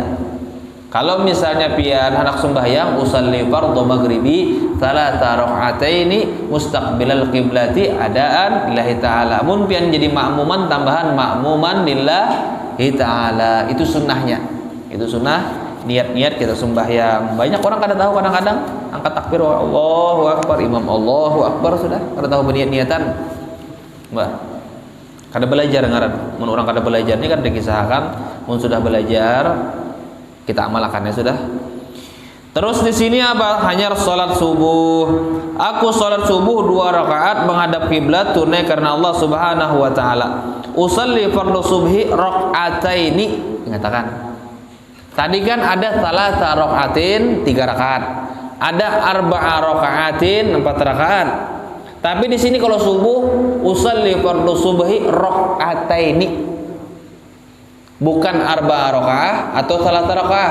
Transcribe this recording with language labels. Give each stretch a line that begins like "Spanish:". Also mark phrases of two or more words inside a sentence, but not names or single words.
Banjar: Kalau misalnya pian anak sembahyang
Arabic: أصلي فرض المغرب ثلاث ركعات مستقبل القبلة أداء لله تعالى.
Banjar: Mun pian jadi makmuman tambahan
Arabic: مأموما لله تعالى.
Banjar: Itu sunnahnya. Itu sunnah niat-niat kita sembahyang. Banyak orang kada tahu kadang-kadang angkat takbir
Arabic: الله أكبر,
Banjar: imam
Arabic: الله أكبر
Banjar: sudah kada tahu berniat-niatan. Mbak. Kada belajar ngaran. Mun orang kada belajar ini kan dikisahkan mun sudah belajar kita amalkannya sudah. Terus di sini apa? Hanya sholat subuh. Aku sholat subuh 2 rakaat menghadap kiblat tunai karena Allah
Arabic: سبحانه وتعالى. أصلي فرض الصبح ركعتين.
Banjar: Mengatakan. Tadi kan ada 3 rakaatin 3 rakaat. Ada 4 rakaatin 4 rakaat. Tapi di sini kalau subuh
Arabic: أصلي فرض الصبح ركعتين.
Banjar: Bukan 4 rakaat atau 3 rakaat.